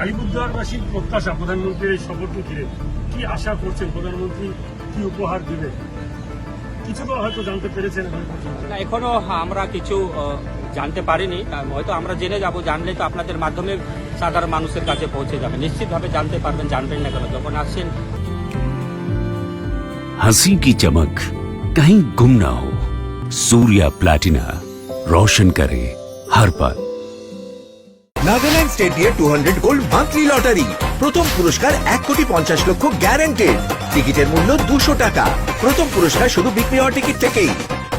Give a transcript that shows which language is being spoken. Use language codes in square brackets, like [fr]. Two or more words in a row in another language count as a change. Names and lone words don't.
[bn] আলিপুরদুয়ারবাসীর প্রত্যাশা প্রধানমন্ত্রীর এই সফরকে ঘিরে কি আশা করছেন, প্রধানমন্ত্রী কি উপহার দেবে? কিছু তো হয়তো জানতে পেরেছেন এখন পর্যন্ত। না, এখনো আমরা কিছু জানতে পারিনি। হয়তো আমরা জেনে যাব, জানলে তো আপনাদের মাধ্যমে সাধারণ মানুষের কাছে পৌঁছে যাবে। নিশ্চিতভাবে জানতে পারবেন, জানবেন না কেন, যখন আসছেন। [hi] हंसी की चमक कहीं गुम ना हो। सूर्या प्लैटिना रोशन करे हर पल। [bn] নাগাল্যান্ড স্টেট দিয়ে 200 গোল্ড মান্থলি লটারি, প্রথম পুরস্কার 1,50,00,000 গ্যারান্টেড। টিকিটের মূল্য 200 টাকা। প্রথম পুরস্কার শুধু বিক্রি হওয়া টিকিট থেকেই।